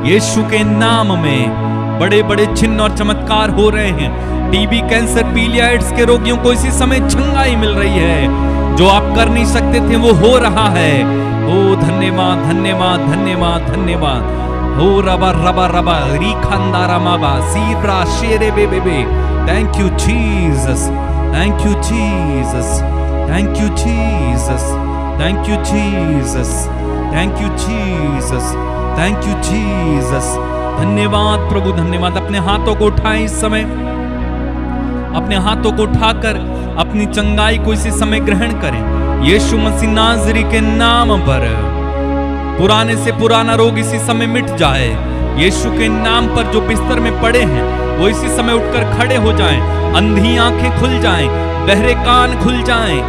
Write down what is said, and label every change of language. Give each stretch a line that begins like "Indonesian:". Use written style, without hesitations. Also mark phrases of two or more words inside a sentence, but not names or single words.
Hindi: यीशु के नाम में बड़े बड़े चिन्ह और चमत्कार हो रहे हैं। टीबी, कैंसर, पीलियाइड्स के रोगियों को इसी समय चंगाई मिल रही है। जो आप कर नहीं सकते थे वो हो रहा है। ओ धन्यवाद, धन्यवाद, धन्यवाद, धन्यवाद। ओ रबा रबा रबा री खंदारा माबा सीब्रा शेरे बे बे।
English: Thank you Jesus, thank you Jesus, thank you Jesus, thank you Jesus, thank you Jesus, thank you Jesus.
Hindi: धन्यवाद प्रभु, धन्यवाद। अपने हाथों को उठाएं इस समय, अपने हाथों को उठाकर अपनी चंगाई को इसी समय ग्रहण करें। यीशु मसीह नाज़री के नाम पर पुराने से पुराना रोग इसी समय मिट जाए। यीशु के नाम पर जो बिस्तर में पड़े हैं वो इसी समय उठकर खड़े हो जाएं, अंधी आंखें खुल जाएं, बहरे कान खुल जाएं।